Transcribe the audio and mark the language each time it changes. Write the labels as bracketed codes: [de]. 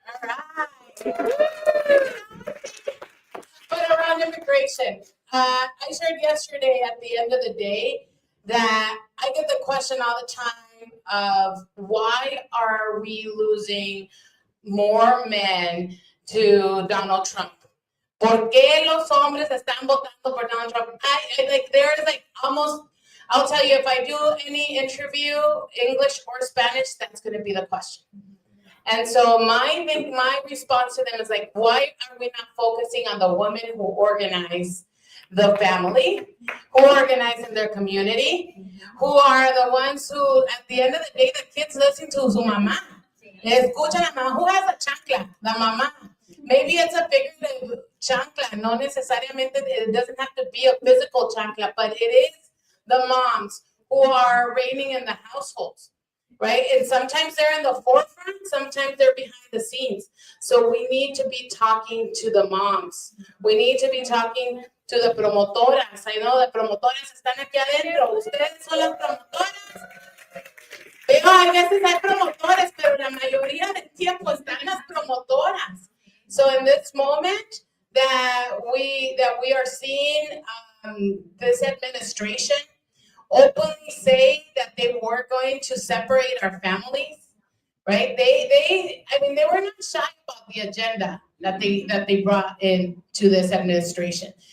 [en] All right. But around immigration, I shared yesterday at the end of the day that I get the question all the time of why are we losing more men to Donald Trump? [es] ¿Por qué los hombres están votando por Donald Trump? [en] I'll tell you, if I do any interview, English or Spanish, that's going to be the question. And so my response to them is like, why are we not focusing on the women who organize the family, who organize in their community, who are the ones who, at the end of the day, the kids listen to [es] su mamá. Escuchan a mamá. [en] Who has a chancla? [es] La mamá. [en] Maybe it's a figurative chancla. [es] No necesariamente, [en] it doesn't have to be a physical chancla, but it is the moms who are reigning in the households, right? And sometimes they're in the forefront, sometimes they're behind the scenes. So we need to be talking to the moms. We need to be talking to the promotoras. I know the [es] promotoras están aquí adentro. Ustedes son las promotoras. Pero a veces hay promotores, pero la mayoría del tiempo están las promotoras. [en] So in this moment that we are seeing this administration openly say that they were going to separate our families, right? They were not shy about the agenda that they brought into this administration.